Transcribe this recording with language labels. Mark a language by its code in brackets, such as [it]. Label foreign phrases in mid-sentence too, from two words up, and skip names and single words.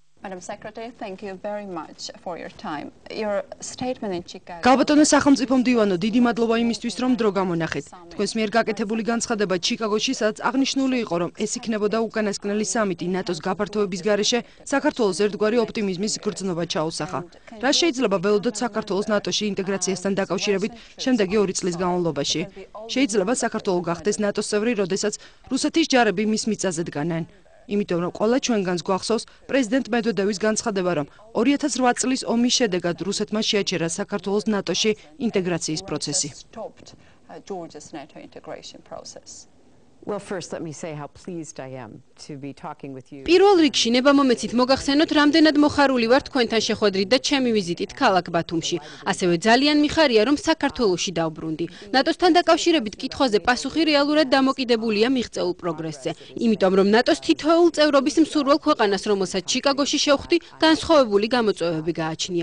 [en] Madam Secretary, thank you very much for your time. Your statement in Chicago. [ka] Galbatono სახელმწიფო მდივანო, დიდი მადლობა იმისთვის, რომ დრო გამონახეთ. Თქვენს მიერ გაკეთებული განცხადება ჩიკაგოში, სადაც აღნიშნული იყო, რომ ეს იქნებოდა უკანასკნელი სამიტი ნატოს გაფართოების გარეშე, საქართველოს ერთგვარი ოპტიმიზმის გრძნობა ჩაუსახა. Რა შეიძლება ველოდოთ საქართველოს ნატოში ინტეგრაციასთან დაკავშირებით შემდეგი 2 წლის განმავლობაში? Შეიძლება საქართველო გახდეს ნატოს წევრი, როდესაც რუსეთის ჯარები მის მიწაზე დგანან. Იმიტომ რომ ყველა ჩვენგანს გვახსოვს პრეზიდენტ მედვედევის განცხადება, რომ 2008 წლის ომის შედეგად რუსეთმა შეაჩერა საქართველოს ნატოში ინტეგრაციის პროცესი. [en] Well, first, let me say how pleased I am to be talking with you. [ka] პირველ რიგში ნებამომეცით მოგახსენოთ, რამდენად მოხარული ვარ თქვენთან შეხვედრით და ჩემი ვიზიტით ქალაქ ბათუმში. ასევე ძალიან მიხარია, რომ საქართველოში დავბრუნდი. ნატოსთან დაკავშირებით კითხვაზე პასუხი რეალურად დამოკიდებულია მიღწეულ პროგრესზე. იმიტომ რომ ნატოს თითოეულ წევრობის მსურველ ქვეყანას, რომელსაც ჩიკაგოში შევხვდი, განსხვავებული გამოწვევები გააჩნია.